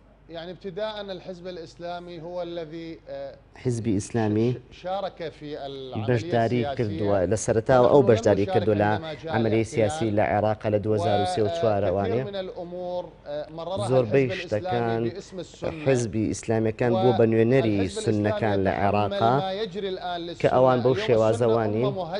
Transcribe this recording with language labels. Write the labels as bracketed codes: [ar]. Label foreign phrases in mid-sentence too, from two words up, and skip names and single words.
[ar] يعني ابتداء الحزب الإسلامي هو الذي [ckb] حزبی ئیسلامی [ar] شارك في العملية [ckb] بەشداری [ar] السياسية [ckb] کردووە لە سەرەتاوە ئەو بەشداری کردو لە عملی سیاسی لە عێراق لە 2023 وانێ زۆربەی شتەکان حزبی ئیسلامیەکان بوو بە نوێنەری سوننەکان لە عێراقا کە ئەوان بەو شێوازەوانی